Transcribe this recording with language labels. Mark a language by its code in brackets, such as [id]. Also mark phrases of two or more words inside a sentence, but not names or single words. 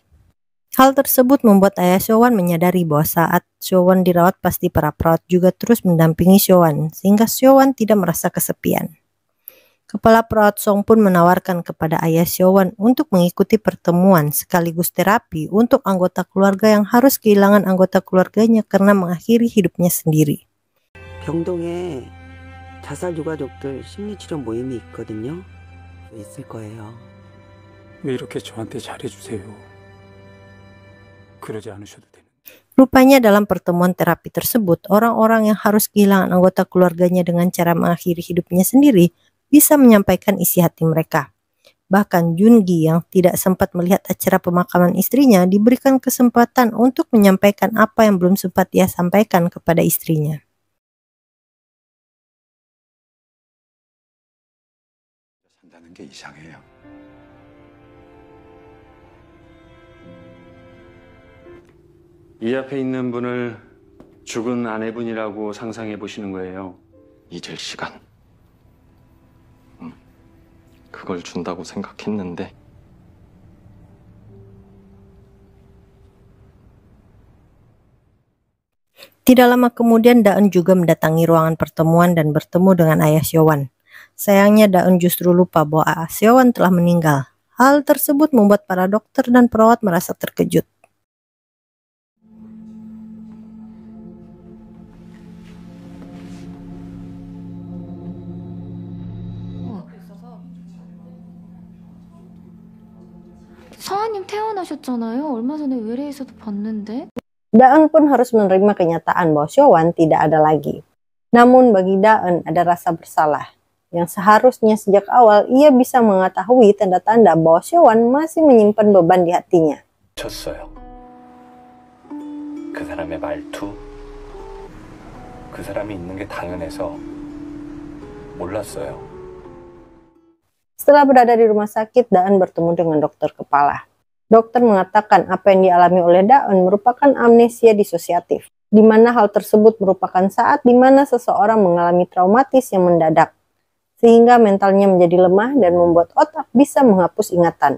[id] Hal tersebut membuat ayah Syowan menyadari bahwa saat Syowan dirawat pasti para perawat juga terus mendampingi Syowan sehingga Syowan tidak merasa kesepian. Kepala perawat Song pun menawarkan kepada ayah Syowan untuk mengikuti pertemuan sekaligus terapi untuk anggota keluarga yang harus kehilangan anggota keluarganya karena mengakhiri hidupnya sendiri. [ko] 병동에 자살 유가족들 심리치료 모임이 있거든요. 있을 거예요. 왜 이렇게 저한테 잘해주세요? 그러지 않으셔도 돼요. [id] Rupanya dalam pertemuan terapi tersebut, orang-orang yang harus kehilangan anggota keluarganya dengan cara mengakhiri hidupnya sendiri bisa menyampaikan isi hati mereka. Bahkan Jungi yang tidak sempat melihat acara pemakaman istrinya diberikan kesempatan untuk menyampaikan apa yang belum sempat ia sampaikan kepada istrinya. [ko] 산다는 게 이상해요. 이 앞에 있는 분을 죽은 아내분이라고 상상해 보시는 거예요. 잊을 시간. 그걸 준다고 생각했는데 [id] Tidak lama kemudian Daen juga mendatangi ruangan pertemuan dan bertemu dengan ayah Syowan. Sayangnya Daen justru lupa bahwa ayah Syowan telah meninggal. Hal tersebut membuat para dokter dan perawat merasa terkejut. [ko] 서아님 퇴원하셨잖아요. 얼마 전에 외래에서도 봤는데. [id] Daen pun harus menerima kenyataan bahwa Syowan tidak ada lagi. Namun bagi Daen ada rasa bersalah, yang seharusnya sejak awal ia bisa mengetahui tanda-tanda bahwa Syowan masih menyimpan beban di hatinya. [ko] 쳤어요. 그 사람의 말투, 그 사람이 있는 게 당연해서 몰랐어요. [id] Setelah berada di rumah sakit, Daen bertemu dengan dokter kepala. Dokter mengatakan apa yang dialami oleh Daen merupakan amnesia disosiatif, di mana hal tersebut merupakan saat di mana seseorang mengalami traumatis yang mendadak, sehingga mentalnya menjadi lemah dan membuat otak bisa menghapus ingatan.